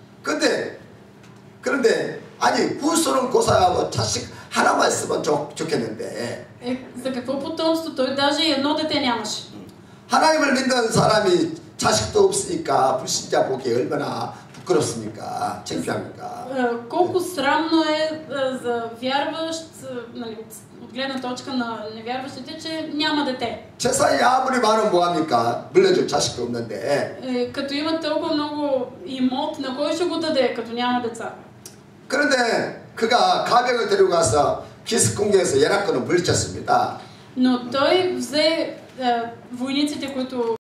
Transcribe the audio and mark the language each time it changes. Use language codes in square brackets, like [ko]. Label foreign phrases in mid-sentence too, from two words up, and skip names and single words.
[ko] 그런데 아니 후손은 고사하고 자식 하나만 있으면 좋겠는데. [bg] За какво потомство? Той даже и едно дете нямаше. [ko] 하나님을 믿는 사람이 자식도 없으니까 불신자 보기 얼마나 부끄럽습니까? 창피합니까? [bg] Колко срамно е за вярващ, от гледна точка на невярващите, че няма дете. [ko] 재산이 아무리 많으면 뭐합니까? 물려줄 자식도 없는데. [bg] Като има толкова много имот, на кой ще го даде, като няма деца? [ko] 그런데 그가 가병을 데리고 가서 기습공격에서 연합군을 물리쳤습니다. [bg] Но той взе войниците, които